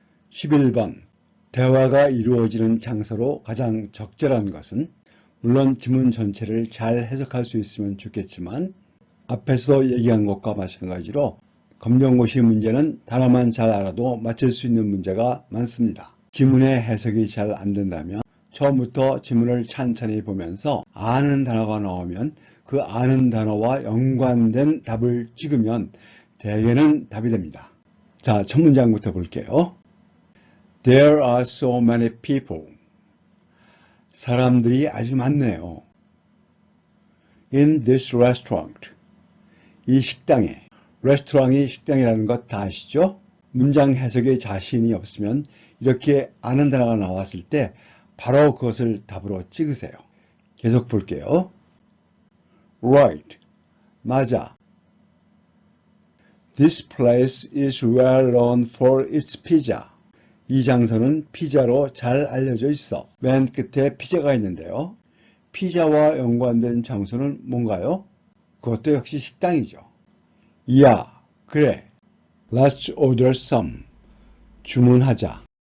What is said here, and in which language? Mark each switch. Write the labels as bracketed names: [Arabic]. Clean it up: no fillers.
[Korean] 11번. 대화가 이루어지는 장소로 가장 적절한 것은 물론 지문 전체를 잘 해석할 수 있으면 좋겠지만 앞에서 얘기한 것과 마찬가지로 검정고시 문제는 단어만 잘 알아도 맞출 수 있는 문제가 많습니다. 지문의 해석이 잘 안 된다면 처음부터 지문을 찬찬히 보면서 아는 단어가 나오면 그 아는 단어와 연관된 답을 찍으면 대개는 답이 됩니다. 자, 첫 문장부터 볼게요. [English] There are so many people. [Korean] 사람들이 아주 많네요. [English] In this restaurant. [Korean] 이 식당에. 레스토랑이 식당이라는 것 다 아시죠? 문장 해석에 자신이 없으면 이렇게 아는 단어가 나왔을 때 바로 그것을 답으로 찍으세요. 계속 볼게요. Right. 맞아. [English] This place is well known for its pizza. [Korean] 이 장소는 피자로 잘 알려져 있어. 맨 끝에 피자가 있는데요. 피자와 연관된 장소는 뭔가요? 그것도 역시 식당이죠. 야, 그래. [English] Let's order some. [Korean] 주문하자.